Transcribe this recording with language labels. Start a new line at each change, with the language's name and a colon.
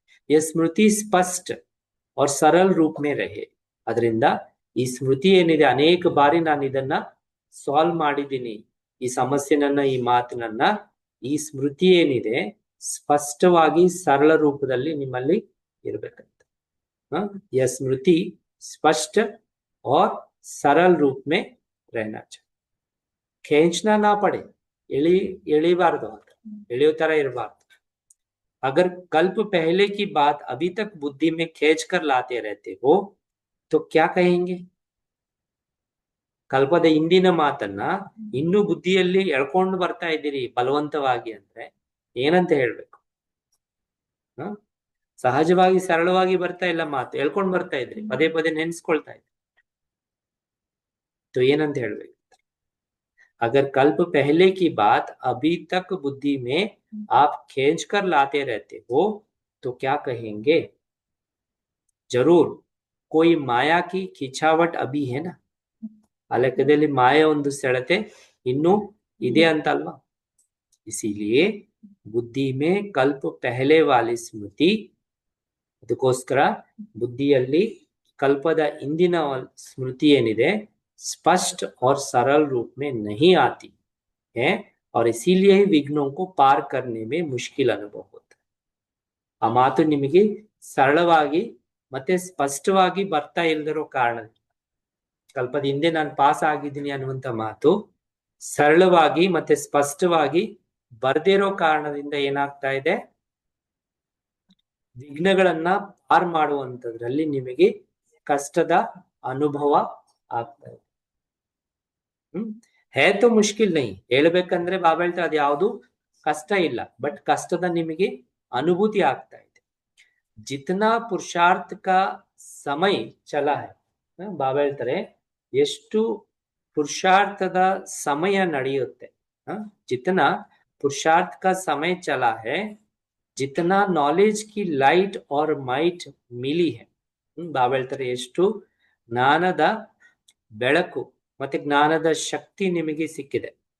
Hindi: ये स्मृति स्पष्ट और सरल रूप में रहे.
Kannada: ಅದರಿಂದ ಈ ಸ್ಮೃತಿ ಏನಿದೆ, ಅನೇಕ ಬಾರಿ ನಾನು ಇದನ್ನ ಸಾಲ್ವ್ ಮಾಡಿದ್ದೀನಿ, ಈ ಸಮಸ್ಯೆನನ್ನ, ಈ ಮಾತನ್ನ, ಈ ಸ್ಮೃತಿ ಏನಿದೆ ಸ್ಪಷ್ಟವಾಗಿ ಸರಳ ರೂಪದಲ್ಲಿ ನಿಮ್ಮಲ್ಲಿ ಇರಬೇಕಂತ.
Hindi: यह स्मृति स्पष्ट और सरल रूप में रहना चाहिए. खींचना ना पड़े,
Kannada: ಎಳಿಬಾರ್ದು, ಎಳೆಯೋ ತರ ಇರಬಾರ್ದು.
Hindi: अगर कल्प पहले की बात अभी तक बुद्धि में खींच कर लाते रहते हो तो क्या कहेंगे?
Kannada: ಕಲ್ಪದ ಹಿಂದಿನ ಮಾತನ್ನ ಇನ್ನೂ ಬುದ್ಧಿಯಲ್ಲಿ ಎಳ್ಕೊಂಡು ಬರ್ತಾ ಇದ್ದೀರಿ ಬಲವಂತವಾಗಿ ಅಂದ್ರೆ ಏನಂತ ಹೇಳ್ಬೇಕು? ಸಹಜವಾಗಿ ಸರಳವಾಗಿ ಬರ್ತಾ ಇಲ್ಲ ಮಾತು, ಎಳ್ಕೊಂಡು ಬರ್ತಾ ಇದ್ರಿ, ಪದೇ ಪದೇ ನೆನ್ಸ್ಕೊಳ್ತಾ ಇದ್ರಿ. तो ಏನಂತ ಹೇಳ್ಬೇಕು?
Hindi: अगर कल्प पहले की बात अभी तक बुद्धि में आप खींच कर लाते रहते हो तो क्या कहेंगे? जरूर कोई माया की खिंचावट अभी है ना.
Kannada: ಆ ಲೆಕ್ಕದಲ್ಲಿ ಮಾಯ ಒಂದು ಸೆಳೆತೆ ಇನ್ನೂ ಇದೆ ಅಂತಲ್ವಾ?
Hindi: इसीलिए बुद्धि में कल्प पहले वाली स्मृति,
Kannada: ಅದಕ್ಕೋಸ್ಕರ ಬುದ್ಧಿಯಲ್ಲಿ ಕಲ್ಪದ ಹಿಂದಿನ ಸ್ಮೃತಿ ಏನಿದೆ
Hindi: स्पष्ट और सरल रूप में नहीं आती है और इसीलिए ही विघ्नों को पार करने में मुश्किल अनुभव होता है.
Kannada: ಆ ಮಾತು ನಿಮಗೆ ಸರಳವಾಗಿ ಮತ್ತೆ ಸ್ಪಷ್ಟವಾಗಿ ಬರ್ತಾ ಇಲ್ಲದಿರೋ ಕಾರಣ, ಕಲ್ಪದ ಹಿಂದೆ ನಾನು ಪಾಸ್ ಆಗಿದ್ದೀನಿ ಅನ್ನುವಂತ ಮಾತು ಸರಳವಾಗಿ ಮತ್ತೆ ಸ್ಪಷ್ಟವಾಗಿ ಬರ್ದಿರೋ ಕಾರಣದಿಂದ ಏನಾಗ್ತಾ ಇದೆ? ವಿಘ್ನಗಳನ್ನ ಪಾರ್ ಮಾಡುವಂತದ್ರಲ್ಲಿ ನಿಮಗೆ ಕಷ್ಟದ ಅನುಭವ ಆಗ್ತಾ ಇದೆ.
Hindi: है तो मुश्किल नहीं,
Kannada: ಹೇಳ್ಬೇಕಂದ್ರೆ ಬಾಬಾ ಹೇಳ್ತಾ ಅದು ಯಾವುದು ಕಷ್ಟ ಇಲ್ಲ, ಬಟ್ ಕಷ್ಟದ ನಿಮಗೆ ಅನುಭೂತಿ ಆಗ್ತಾ ಇದೆ.
Hindi: जितना पुरुषार्थ का समय चला है,
Kannada: ಬಾಬಾ ಹೇಳ್ತಾರೆ ಎಷ್ಟು
Hindi: पुरुषार्थ समय
Kannada: ನಡೆಯುತ್ತೆ
Hindi: जितना पुरुषार्थ का समय चला है जितना नॉलेज की लाइट और माइट मिली है
Kannada: ಬಾಬಾ ಹೇಳ್ತಾರೆ ಎಷ್ಟು ಜ್ಞಾನದ ಬೆಳಕು ಮತ್ತೆ ಜ್ಞಾನದ ಶಕ್ತಿ ನಿಮಗೆ ಸಿಕ್ಕಿದೆ